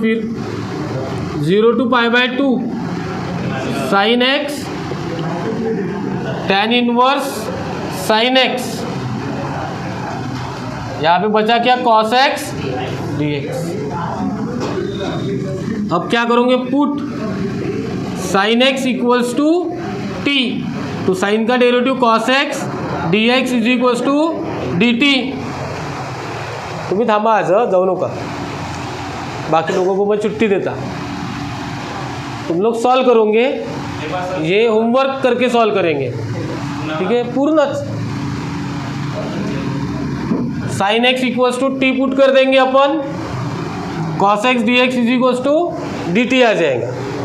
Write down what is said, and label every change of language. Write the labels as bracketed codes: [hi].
[en] फिर 0 to pi by 2 sin x tan inverse sin x, [hi] यहाँ पे बचा क्या? [en] cos x dx। [hi] अब क्या करोगे? [en] Put sin x equals to t तो sine का derivative cos x d x is equals to d t. [mr] तुम्ही थांबा आज जाऊ नका, [hi] बाकी लोगों को मैं छुट्टी देता. तुम लोग सॉल्व करोगे, ये होमवर्क करके सॉल्व करेंगे, ठीक है. पूर्णच sine x equals to T put कर देंगे अपन, cos x D x is equals to D T आ जाएगा.